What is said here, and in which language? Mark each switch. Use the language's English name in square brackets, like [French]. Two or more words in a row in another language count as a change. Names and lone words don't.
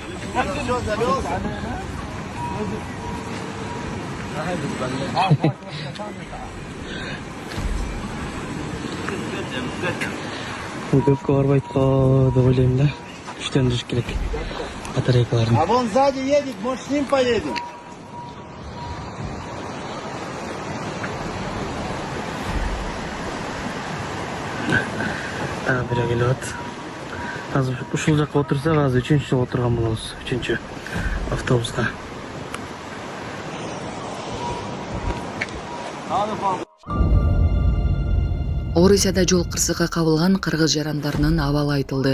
[Kyrgyz] Көпкө барбайт го деп ойлойм да. Күчтөндүрүш керек батарейкаларын. [Russian] А вон сзади едет, может с ним поедем? [Kyrgyz] Бирөө келет. Азыр ушул жакка отурсак, азыр 3-чү жолго отурган болобуз. 3-чү автобуска. Орусияда жол кырсыгы кабылган кыргыз жарандарынын абалы айтылды.